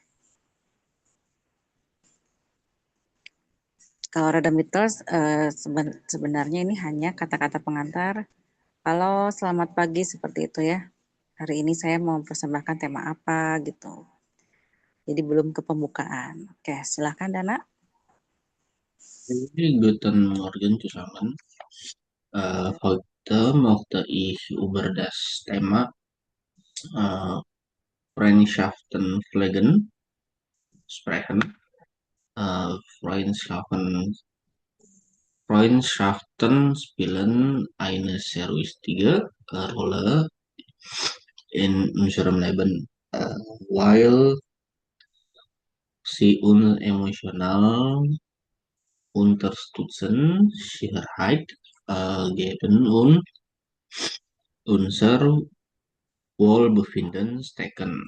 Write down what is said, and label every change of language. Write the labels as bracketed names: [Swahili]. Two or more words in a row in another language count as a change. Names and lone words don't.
[Indonesian] Kalau Redemittel sebenarnya ini hanya kata-kata pengantar. Halo, selamat pagi seperti itu ya. Hari ini saya mau mempersembahkan tema apa gitu. Jadi belum ke pembukaan. Oke, silakan Dana. [German] Guten Morgen zusammen. Heute möchte ich über das Thema Freundschaften pflegen sprechen. Freundschaften spielen eine sehr wichtige Rolle in unserem Leben, weil sie uns emotional unterstützen, Sicherheit geben und unser Wohlbefinden stecken.